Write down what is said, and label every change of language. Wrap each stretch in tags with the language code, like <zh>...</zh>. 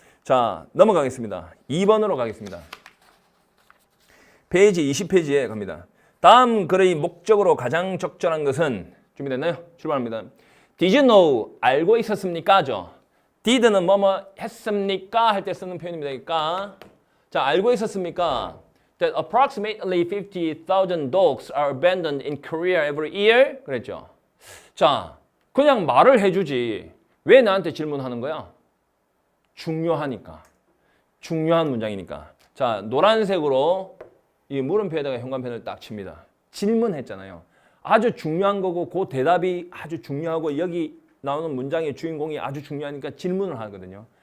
<ko>자, 넘어가겠습니다. 2번으로 가겠습니다. 페이지 20페이지에 갑니다. 다음 글의 목적으로 가장 적절한 것은 준비됐나요? 출발합니다.</ko> <en>Did you know?</en> <ko>알고 있었습니까? 죠. did는 뭐뭐 했습니까? 할 때 쓰는 표현입니다. 자, 알고 있었습니까?</ko> <en>That approximately 50,000 dogs are abandoned in Korea every year.</en> <ko>그랬죠. 자, 그냥 말을 해주지. 왜 나한테 질문하는 거야? 중요하니까. 중요한 문장이니까. 자, 노란색으로 이 물음표에다가 현관펜을 딱 칩니다. 질문했잖아요. 아주 중요한 거고 그 대답이 아주 중요하고 여기 나오는 문장의 주인공이 아주 중요하니까 질문을 하거든요.</ko>